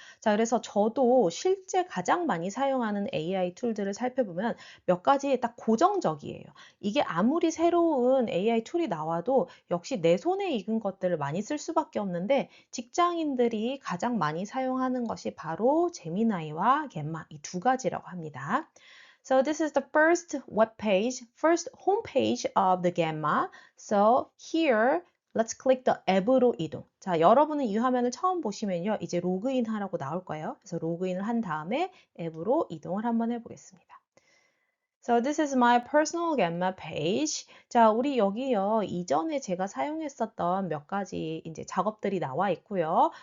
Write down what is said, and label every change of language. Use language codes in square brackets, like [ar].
[ko] 자, 그래서 저도 실제 가장 많이 사용하는 AI 툴들을 살펴보면 몇 가지 딱 고정적이에요. 이게 아무리 새로운 AI 툴이 나와도 역시 내 손에 익은 것들을 많이 쓸 수밖에 없는데 직장인들이 가장 많이 사용하는 것이 바로 제미나이와 겟마 이 두 가지라고 합니다. [en] So this is the first web page, first home page of the Gamma. So here, let's click the 앱으로 이동. [ko] 자, 여러분은 이 화면을 처음 보시면요, 이제 로그인 하라고 나올 거예요. 그래서 로그인을 한 다음에 앱으로 이동을 한번 해보겠습니다. [en] So this is my personal Gamma page. [ko] 자, 우리 여기요. 이전에 제가 사용했었던 몇 가지 이제 작업들이 나와 있고요.